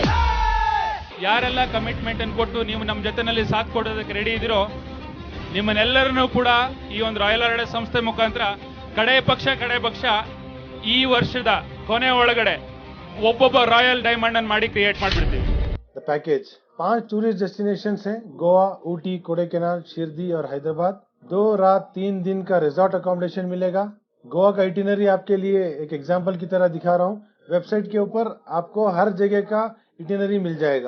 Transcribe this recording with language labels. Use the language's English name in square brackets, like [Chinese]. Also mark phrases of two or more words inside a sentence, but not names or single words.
[Kannada] ಯಾರೆಲ್ಲ ಕಮಿಟ್ಮೆಂಟ್ ಅನ್ನು ಕೊಟ್ಟು ನೀವು ನಮ್ಮ ಜೊತೆನಲ್ಲಿ ಸಾಥ್ ಕೊಡೋದಕ್ಕೆ ರೆಡಿ ಇದ್ದೀರೋ, ನಿಮ್ಮನ್ನೆಲ್ಲರನ್ನೂ ಕೂಡ ಈ ಒಂದು ರಾಯಲ್ ಹಾಲಿಡೇಸ್ ಸಂಸ್ಥೆ ಮುಖಾಂತರ ಕಡೆ ಪಕ್ಷ ಈ ವರ್ಷದ ಕೊನೆ ಒಳಗಡೆ ಒಬ್ಬೊಬ್ಬ ರಾಯಲ್ ಡೈಮಂಡ್ ಅನ್ನು ಮಾಡಿ ಕ್ರಿಯೇಟ್ ಮಾಡಿಬಿಡ್ತೀವಿ. [English] the package 5 tourist destinations [Hindi] हैं, गोवा, ऊटी, कोडाईकनाल, शिरडी और हैदराबाद। 2 रात 3 दिन का [English] resort accommodation [Hindi] मिलेगा। गोवा का इटिनरी आपके लिए एक एग्जाम्पल की तरह दिखा रहा हूँ। वेबसाइट के ऊपर आपको हर जगह का इटिनरी मिल जाएगा।